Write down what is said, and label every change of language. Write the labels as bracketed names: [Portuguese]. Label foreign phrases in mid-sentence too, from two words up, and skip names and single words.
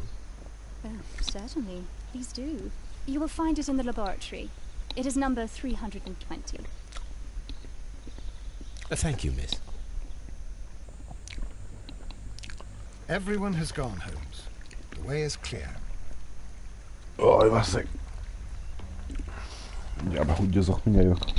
[English] Certainly. Please do. You will find it in the laboratory. It is number 320. Thank you, miss. Everyone has gone, Holmes. The way is clear. [Hungarian] Oj, basszeg. Ja, behúgyozok, mindjárt jövök.